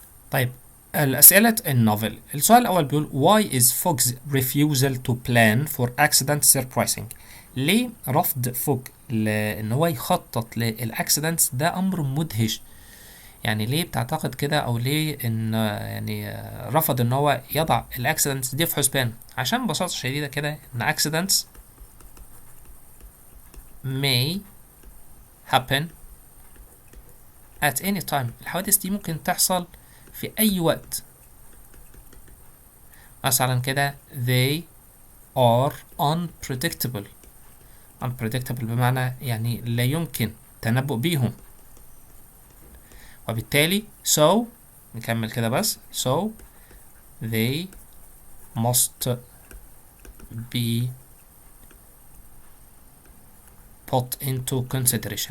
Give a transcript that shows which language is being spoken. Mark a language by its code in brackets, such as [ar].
[ar] طيب الأسئلة النوفل. السؤال الأول بيقول: Why is Fogg's refusal to plan for accident surprising؟ ليه رفض فوج إن هو يخطط للأكسيدنتس ده أمر مدهش؟ يعني ليه بتعتقد كده، أو ليه إن يعني رفض إن هو يضع الأكسيدنتس دي في حسبان؟ عشان ببساطة شديدة كده إن accidents may happen at any time. الحوادث دي ممكن تحصل في أي وقت. [en] مثلا كده they are unpredictable. [ar] unpredictable بمعنى يعني لا يمكن تنبؤ بيهم، وبالتالي so نكمل كده بس so they must be put into consideration.